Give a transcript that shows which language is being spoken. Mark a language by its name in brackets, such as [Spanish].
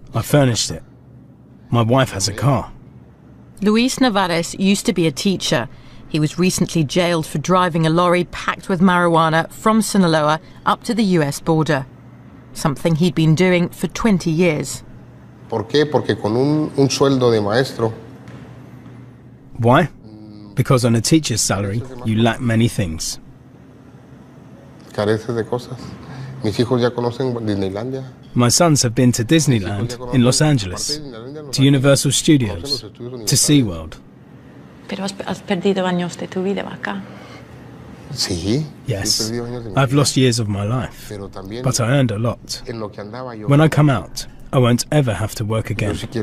[English] I furnished it. My wife has a car. Luis Navarez used to be a teacher. He was recently jailed for driving a lorry packed with marijuana from Sinaloa up to the US border, something he'd been doing for 20 years. [Spanish] ¿Por qué? Porque con un sueldo de maestro. [English] Why? Because on a teacher's salary, you lack many things. [Spanish] Careces de cosas. Mis hijos ya conocen Disneylandia. [English] My sons have been to Disneyland in Los Angeles, to Universal Studios, to SeaWorld. [Spanish] Pero has perdido años de tu vida acá. Sí. [English] Yes, I've lost years of my life, but I earned a lot. When I come out, I won't ever have to work again.